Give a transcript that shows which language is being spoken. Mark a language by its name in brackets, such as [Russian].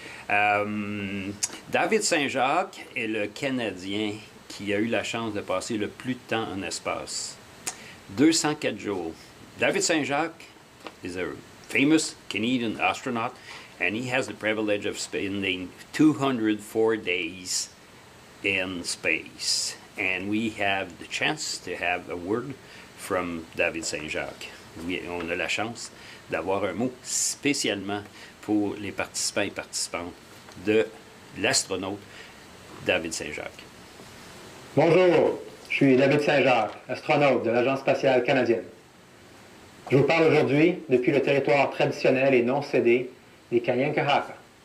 [French] David Saint-Jacques est le Canadien qui a eu la chance de passer le plus de temps en espace. 204 jours. [English] David Saint-Jacques is a famous Canadian astronaut, and he has the privilege of spending 204 days in space. And we have the chance to have a word from David Saint-Jacques. [French] Oui, on a la chance d'avoir un mot spécialement pour les participants et participantes de l'astronaute David Saint-Jacques. Bonjour, je suis David Saint-Jacques, astronaute de l'Agence spatiale canadienne. Je vous parle aujourd'hui depuis le territoire traditionnel et non cédé des Kanien'kehá:ka.